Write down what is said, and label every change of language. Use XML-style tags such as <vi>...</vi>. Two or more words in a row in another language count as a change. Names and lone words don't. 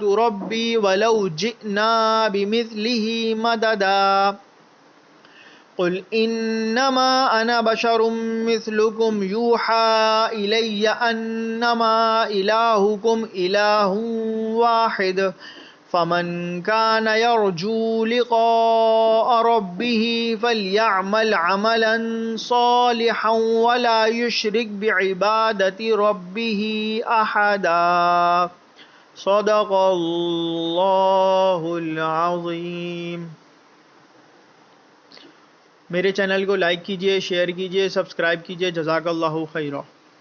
<ar>ربي ولو جئنا بمثله مددا قل إنما أنا بشر مثلكم يوحى إلي أنما إلهكم إله واحد فمن كان يرجو لقاء ربه فليعمل عملا صالحا ولا يشرك بعبادة ربه أحدا. صدق الله العظيم.</ar> <ur>میرے چینل کو لائک کیجیے، شیئر کیجیے، سبسکرائب کیجیے.</ur> <ar>جزاك الله خيرا.</ar>